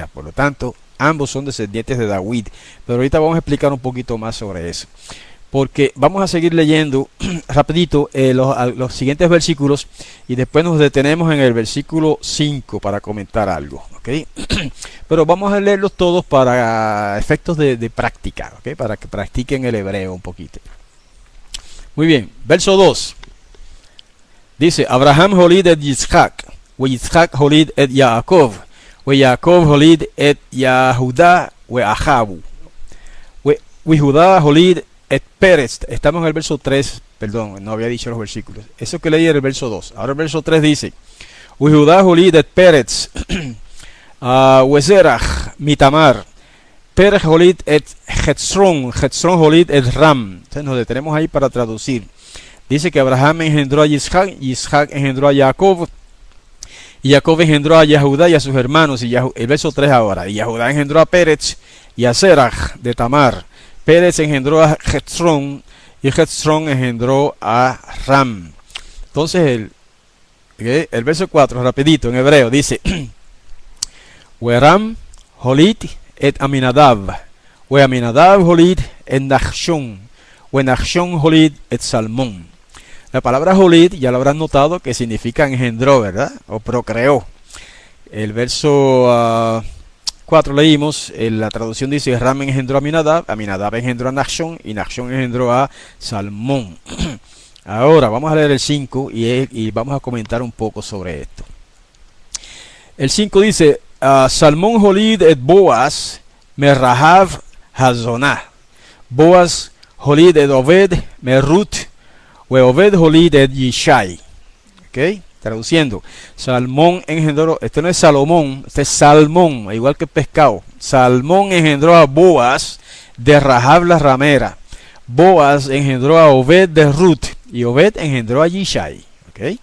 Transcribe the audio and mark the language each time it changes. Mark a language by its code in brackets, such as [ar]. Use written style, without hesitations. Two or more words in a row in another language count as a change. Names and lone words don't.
[es] Por lo tanto, ambos son descendientes de David. Pero ahorita vamos a explicar un poquito más sobre eso, porque vamos a seguir leyendo rapidito los siguientes versículos, y después nos detenemos en el versículo 5 para comentar algo, ¿okay? Pero vamos a leerlos todos para efectos de práctica, ¿okay? Para que practiquen el hebreo un poquito. Muy bien, verso 2. Dice, [he] אברהם הוליד את יצחק, ויצחק הוליד את יעקב, ויעקב הוליד את יהודה, ואחיו, ויהודה הוליד את פרץ. [es] Estamos en el verso 3, perdón, no había dicho los versículos. Eso que leí era el verso 2. Ahora el verso 3 dice, [he] ויהודה הוליד את פרץ, וזרח, מתמר, פרץ הוליד את חצרון, חצרון הוליד את רם. [es] Entonces nos detenemos ahí para traducir. Dice que Abraham engendró a Yitzhak, Yitzhak engendró a Jacob, y Jacob engendró a Yehudá y a sus hermanos. Y el verso 3 ahora, y Yehudá engendró a Pérez y a Zerach de Tamar. Pérez engendró a Hetzron, y Hetzron engendró a Ram. Entonces el verso 4, rapidito en hebreo, dice, [he] ורם הוליד את עמינדב, ועמינדב הוליד את נחשון, ונחשון הוליד את שלמון. [es] La palabra holit ya lo habrán notado que significa engendró, ¿verdad? O procreó. El verso 4 leímos, la traducción dice, Ram engendró a Aminadab, Aminadab engendró a Nachshon, y Nachshon engendró a Salmón. Ahora vamos a leer el 5 y vamos a comentar un poco sobre esto. El 5 dice, [he] שלמון הוליד את בועז, מרחב הזונה. בועז הוליד את עובד, מרות, ועובד הוליד את ישי. [es] ¿Ok? Traduciendo, Salmón engendró, este no es Salomón, este es Salmón, igual que pescado. Salmón engendró a Boaz de Rahab la ramera. Boaz engendró a Obed de Ruth, y Obed engendró a Yishai. ¿Okay?